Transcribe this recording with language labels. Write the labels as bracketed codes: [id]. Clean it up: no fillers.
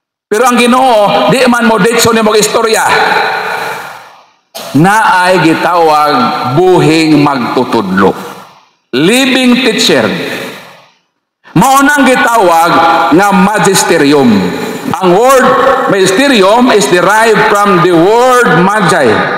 [ceb] Pero ang Ginoo di man mo ditso ni mag-istorya. Naay gitawag buhing magtutudlo. [en] Living teacher. [ceb] Mao nang gitawag nga magisterium. [en] Ang word magisterium is derived from the word magi.